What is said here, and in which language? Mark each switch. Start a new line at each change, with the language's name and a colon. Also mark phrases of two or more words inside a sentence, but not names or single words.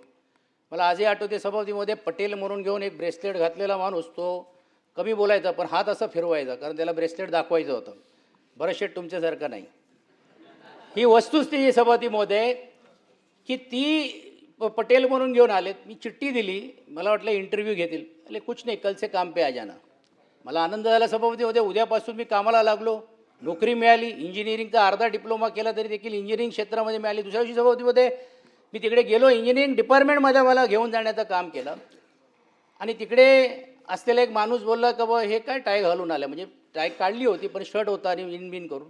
Marathi: मला आजही आठवते सभापतीमध्ये पटेल म्हणून घेऊन एक ब्रेसलेट घातलेला माणूस, तो कमी बोलायचा पण हात असा फिरवायचा कारण त्याला ब्रेसलेट दाखवायचं होतं. बरं शेठ तुमच्यासारखं नाही. ही वस्तुस्थिती सभापतीमध्ये की ती पटेल म्हणून घेऊन आलेत. मी चिठ्ठी दिली, मला वाटलं इंटरव्ह्यू घेतील.
Hindi: अरे कुछ नाही, कल से काम पे आ जाना.
Marathi: मला आनंद झाला सभापतीमध्ये. उद्यापासून मी कामाला लागलो, नोकरी मिळाली. इंजिनिअरिंगचा अर्धा डिप्लोमा केला तरी देखील इंजिनिअरिंग क्षेत्रामध्ये मिळाली. दुसऱ्या दिवशी सभापतीमध्ये मी तिकडे गेलो,
English: engineering departmentमध्ये
Marathi: मला घेऊन जाण्याचं काम केलं. आणि तिकडे असलेला एक माणूस बोलला की बा हे काय टाय घालून आलं, म्हणजे टाय काढली होती पण शर्ट होता आणि विन करून.